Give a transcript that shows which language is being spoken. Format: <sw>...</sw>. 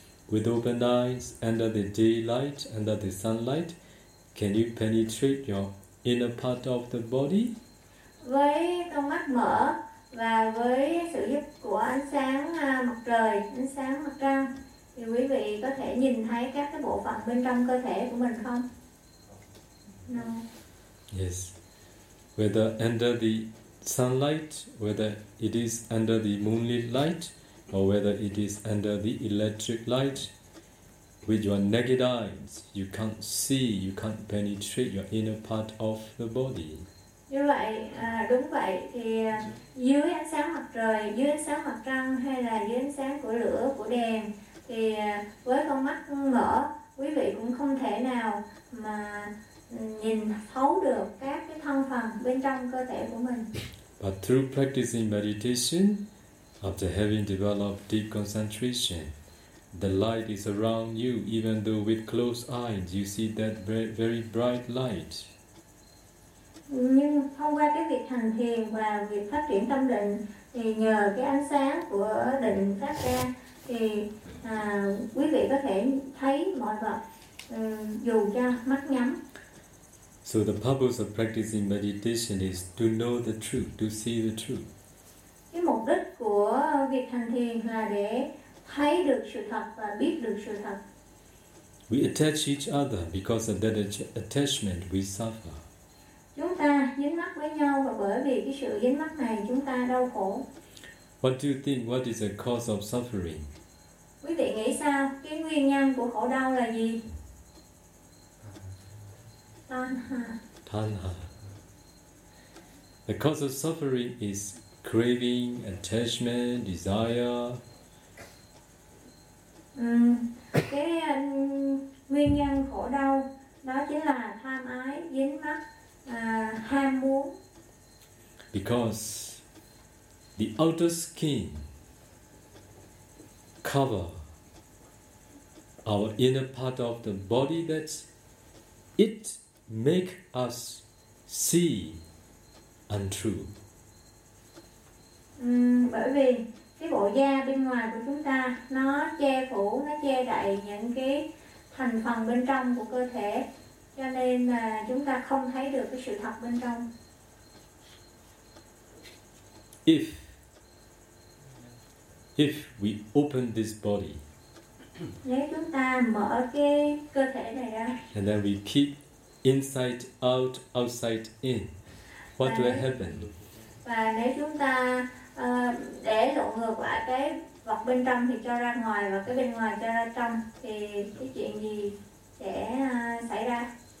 <en>With open eyes, under the daylight, under the sunlight, can you penetrate your inner part of the body?</en> <vi>Với con mắt mở và với sự giúp của ánh sáng mặt trời, ánh sáng mặt trăng, thì quý vị có thể nhìn thấy các cái bộ phận bên trong cơ thể của mình không?</vi> <en>No. Yes. Whether under the sunlight, whether it is under the moonlit light, or whether it is under the electric light, with your naked eyes, you can't see, you can't penetrate your inner part of the body.</en> <vi>Như vậy, đúng vậy, thì dưới ánh sáng mặt trời, dưới ánh sáng mặt trăng, hay là dưới ánh sáng của lửa, của đèn, thì với con mắt mở, quý vị cũng không thể nào mà nhìn thấu được các cái thân phần bên trong cơ thể của mình.</vi> <en>But through practicing meditation, after having developed deep concentration, the light is around you, even though with closed eyes you see that very, very bright light.</en> <vi>Nhưng thông qua cái việc hành thiền và việc phát triển tâm định, thì nhờ cái ánh sáng của định phát ra, thì quý vị có thể thấy mọi vật dù cho mắt nhắm.</vi> <en>So the purpose of practicing meditation is to know the truth, to see the truth.</en> <vi>Cái mục đích của việc hành thiền là để thấy được sự thật và biết được sự thật.</vi> <en>We attach each other because of that attachment we suffer.</en> <vi>Chúng ta dính mắc với nhau và bởi vì cái sự dính mắc này chúng ta đau khổ.</vi> <en>What do you think? What is the cause of suffering?</en> <vi>Quý vị nghĩ sao? Cái nguyên nhân của khổ đau là gì?</vi> <pi>Tanha.</pi> <en>The cause of suffering is craving, attachment, desire.</en> <vi>Cái nguyên nhân khổ đau đó chính là tham ái, dính mắc, ham muốn.</vi> <en>Because the outer skin cover our inner part of the body, that it make us see untrue.</en> <vi>Bởi vì cái bộ da bên ngoài của chúng ta nó che phủ, nó che đậy những cái thành phần bên trong của cơ thể, cho nên là chúng ta không thấy được cái sự thật bên trong.</vi> <en>If we open this body,</en> <vi>nếu chúng ta mở cái cơ thể này ra,</vi> <en>and then we keep inside out, outside in, What will happen?</en> <vi>Và nếu chúng ta để lộn ngược lại cái vật bên trong thì cho ra ngoài và cái bên ngoài cho ra trong thì cái chuyện gì sẽ xảy ra?</vi>